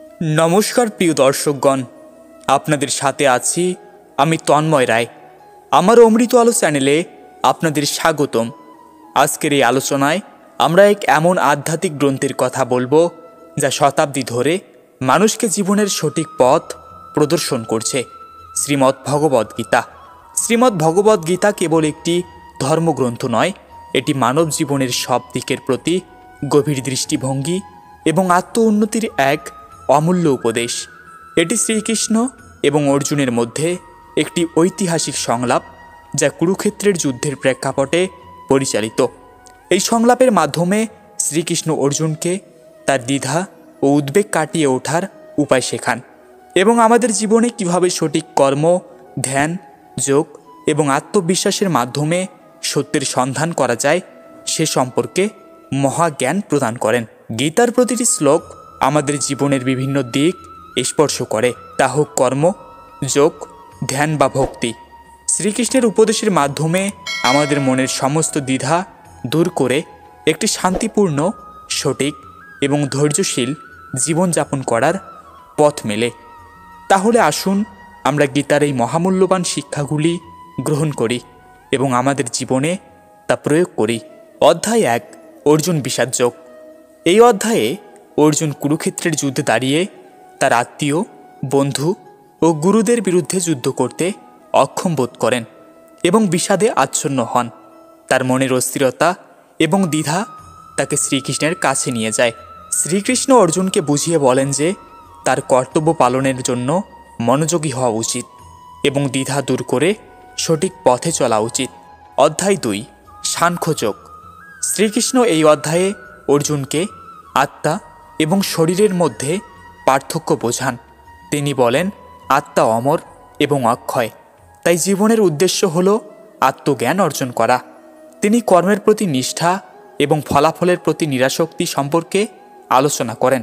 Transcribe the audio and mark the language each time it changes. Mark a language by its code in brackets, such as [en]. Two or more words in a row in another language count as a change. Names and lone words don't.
[bn] নমস্কার প্রিয় দর্শকগণ, আপনাদের সাথে আছি আমি তন্ময় রায়। আমার অমৃত আলো চ্যানেলে আপনাদের স্বাগতম। আজকের এই আলোচনায় আমরা এক এমন আধ্যাত্মিক গ্রন্থের কথা বলব যা শতাব্দী ধরে মানুষকে জীবনের সঠিক পথ প্রদর্শন করছে, শ্রীমদ্ ভগবদ গীতা। শ্রীমদ্ ভগবদ গীতা কেবল একটি ধর্মগ্রন্থ নয়, এটি মানব জীবনের সব দিকের প্রতি গভীর দৃষ্টিভঙ্গি এবং আত্ম উন্নতির এক অমূল্য উপদেশ। এটি শ্রীকৃষ্ণ এবং অর্জুনের মধ্য একটি ঐতিহাসিক সংলাপ যা কুরুক্ষেত্রের যুদ্ধের প্রেক্ষাপটে পরিচালিত। এই সংলাপের মাধ্যমে শ্রীকৃষ্ণ অর্জুনকে তার দ্বিধা ও উদ্বেগ কাটিয়ে ওঠার উপায় শেখান এবং আমাদের জীবনে কিভাবে সঠিক কর্ম, ধ্যান, যোগ এবং আত্মবিশ্বাসের মাধ্যমে সত্যের সন্ধান করা যায় সে সম্পর্কে মহাজ্ঞান প্রদান করেন। গীতার প্রতিটি শ্লোক আমাদের জীবনের বিভিন্ন দিক স্পর্শ করে, তা হোক কর্ম, যোগ, ধ্যান বা ভক্তি। শ্রীকৃষ্ণের উপদেশের মাধ্যমে আমাদের মনের সমস্ত দ্বিধা দূর করে একটি শান্তিপূর্ণ, সঠিক এবং ধৈর্যশীল জীবন যাপন করার পথ মেলে। তাহলে আসুন আমরা গীতার এই মহামূল্যবান শিক্ষাগুলি গ্রহণ করি এবং আমাদের জীবনে তা প্রয়োগ করি। অধ্যায় 1 অর্জুন বিষাদ যোগ। এই অধ্যায়ে অর্জুন কুরুক্ষেত্রের যুদ্ধে দাঁড়িয়ে তার আত্মীয়, বন্ধু ও গুরুদের বিরুদ্ধে যুদ্ধ করতে অক্ষম বোধ করেন এবং বিষাদে আচ্ছন্ন হন। তার মনের অস্থিরতা এবং দ্বিধা তাকে শ্রীকৃষ্ণের কাছে নিয়ে যায়। শ্রীকৃষ্ণ অর্জুনকে বুঝিয়ে বলেন যে তার কর্তব্য পালনের জন্য মনোযোগী হওয়া উচিত এবং দ্বিধা দূর করে সঠিক পথে চলা উচিত। অধ্যায় 2 সাংখ্যযোগ। শ্রীকৃষ্ণ এই অধ্যায়ে অর্জুনকে আত্মা এবং শরীরের মধ্য পার্থক্য বোঝান। তিনি বলেন আত্মা অমর এবং অক্ষয়, তাই জীবনের উদ্দেশ্য হলো আত্মজ্ঞান অর্জন করা। তিনি কর্মের প্রতি নিষ্ঠা এবং ফলাফলের প্রতি নিরাসক্তি সম্পর্কে আলোচনা করেন।